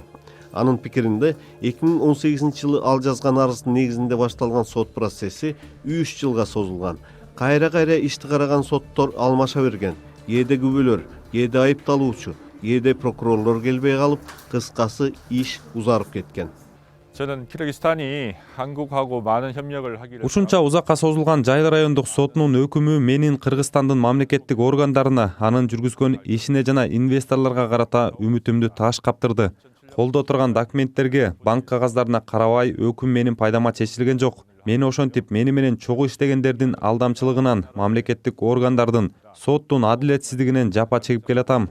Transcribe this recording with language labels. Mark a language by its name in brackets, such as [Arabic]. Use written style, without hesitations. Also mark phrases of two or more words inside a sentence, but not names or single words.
[Kyrgyz] Анын пикиринде 2018-жылы ал жазган арыздын негизинде башталган сот процесси 3 жылга созулган. Кайра ишти караган соттор алмаша берген. Кээде күбөлөр, кээде айыпталуучу, кээде прокурорлор келбей калып, кыскасы иш узарып кеткен. [Korean] 저는 키르기스탄이 한국하고 많은 협력을 하기를 [Kyrgyz] Ушунча узакка созулган Жайыл райондук сотунун өкүмү менин Кыргызстандын мамлекеттик органдарына, анын жүргүзгөн ишине жана инвесторлорго карата үмүтүмдү таш каптырды. Колдо турган документтерге, банк кагаздарына карабай өкүм менин пайдама чечилген жок. Мени ошентип мени менен чогуу иштегендердин алдамчылыгынан, мамлекеттик органдардын, соттун адилетсиздигинен жапа чегип келатам.